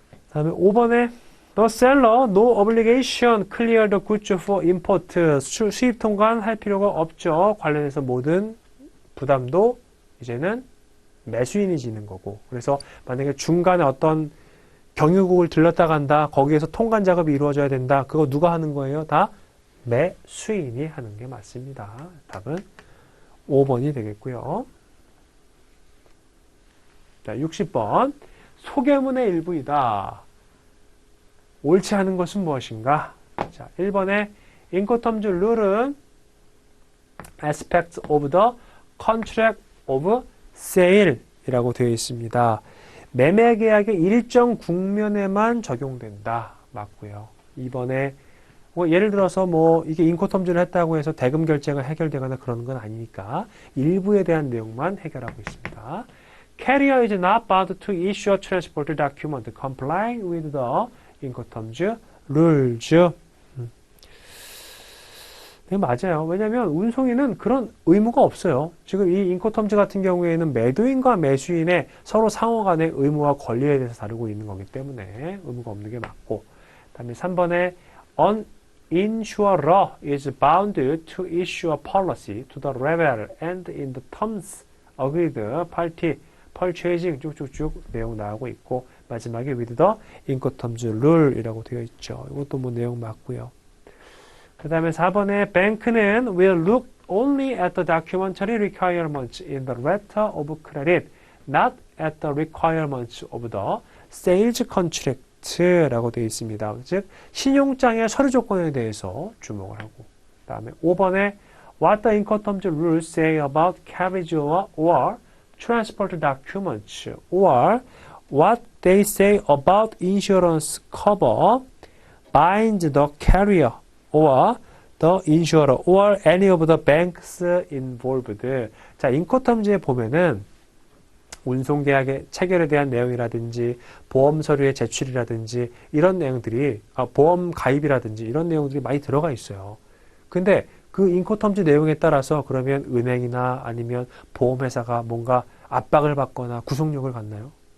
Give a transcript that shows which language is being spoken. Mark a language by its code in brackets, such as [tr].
[ko] 다음에 5번에 [en] The seller no obligation clear the goods for import. [ko] 수입 통관할 필요가 없죠. 관련해서 모든 부담도 이제는 매수인이 지는 거고 그래서 만약에 중간에 어떤 경유국을 들렀다 간다 거기에서 통관 작업이 이루어져야 된다 그거 누가 하는 거예요? 다 매수인이 하는 게 맞습니다. 답은 5번이 되겠고요. 자, 60번 소개문의 일부이다. 옳지 않은 것은 무엇인가? 자, 1번에 Incoterms 룰은 [en] aspects of the contract of sale [ko] 이라고 되어 있습니다. 매매 계약의 일정 국면에만 적용된다. 맞고요. 2번에 예를 들어서 뭐 이게 인코텀즈를 했다고 해서 대금 결제가 해결되거나 그러는 건 아니니까 일부에 대한 내용만 해결하고 있습니다. [en] Carrier is not bound to issue a transport document complying with the Incoterms rules. [ko] 네, 맞아요. 왜냐하면 운송인은 그런 의무가 없어요. 지금 이 인코텀즈 같은 경우에는 매도인과 매수인의 서로 상호 간의 의무와 권리에 대해서 다루고 있는 거기 때문에 의무가 없는 게 맞고 다음에 3번에 [en] An insurer is bound to issue a policy to the reveller and in the terms agreed party purchasing [ko] 쭉쭉쭉 내용 나오고 있고 마지막에 [en] with the Incoterms rule [ko] 이라고 되어 있죠. 이것도 뭐 내용 맞고요. 그 다음에 4번에 [en] Bank는 will look only at the documentary requirements in the letter of credit, not at the requirements of the sales contract [ko] 라고 되어 있습니다. 즉 신용장의 서류 조건에 대해서 주목을 하고 그 다음에 5번에 [en] What the Incoterms rules say about carriage or transport documents or what they say about insurance cover binds the carrier or the insurer or any of the banks involved. [ko] 자, 인코텀즈에 보면은 운송계약의 체결에 대한 내용이라든지 보험 서류의 제출이라든지 이런 내용들이 보험 가입이라든지 이런 내용들이 많이 들어가 있어요. 근데 그 인코텀지 내용에 따라서 그러면 은행이나 아니면 보험회사가 뭔가 압박을 받거나 구속력을 갖나요?